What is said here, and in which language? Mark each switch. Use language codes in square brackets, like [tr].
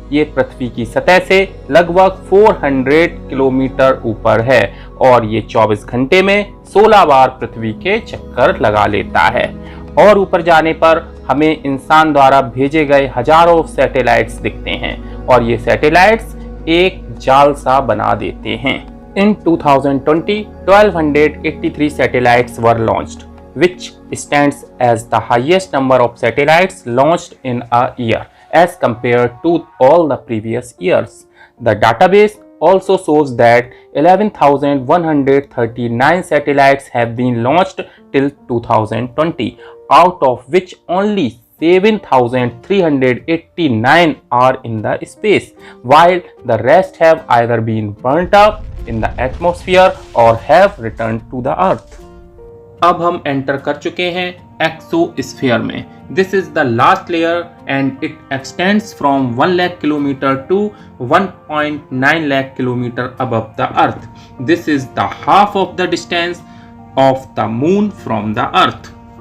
[hi] ये पृथ्वी की सतह से लगभग 400 किलोमीटर ऊपर है और ये 24 घंटे में 16 बार पृथ्वी के चक्कर लगा लेता है। और ऊपर जाने पर हमें इंसान द्वारा भेजे गए हजारों सैटेलाइट्स दिखते हैं और ये सैटेलाइट्स एक जाल सा बना देते हैं। [en] In 2020, 1283 satellites were launched, which stands as the highest number of satellites launched in a year as compared to all the previous years. The database also shows that 11,139 satellites have been launched till 2020, out of which only 7,389 are in the space, while the rest have either been burnt up in the atmosphere or have returned to the earth. [hi] अब हम enter कर चुके हैं exosphere में। [en] This is the last layer and it extends from 1 lakh kilometre to 1.9 lakh kilometre above the earth. This is the half of the distance of the moon from the earth.